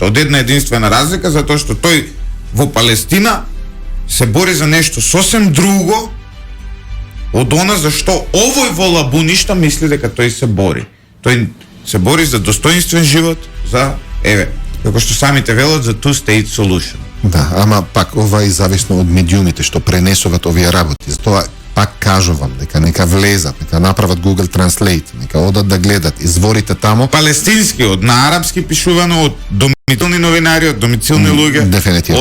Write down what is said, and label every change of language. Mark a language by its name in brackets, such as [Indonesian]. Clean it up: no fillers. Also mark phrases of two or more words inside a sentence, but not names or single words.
[Macedonian] Од една единствена разлика, затоа што тој во Палестина се бори за нешто сосем друго од она за што овој во Лабуништа мисли дека тој се бори. Тој се бори за достоинствен живот, за, како што самите велат, за [English] two-state solution. [Macedonian] Да, ама пак ова е зависно од медиумите што пренесуваат овие работи. Затоа пак кажувам дека нека влезат, нека направат Google Translate, нека одат да гледат изворите тамо. Палестински, од на арапски пишувано, од домицилни новинари, од домицилни луѓе. Дефинитивно.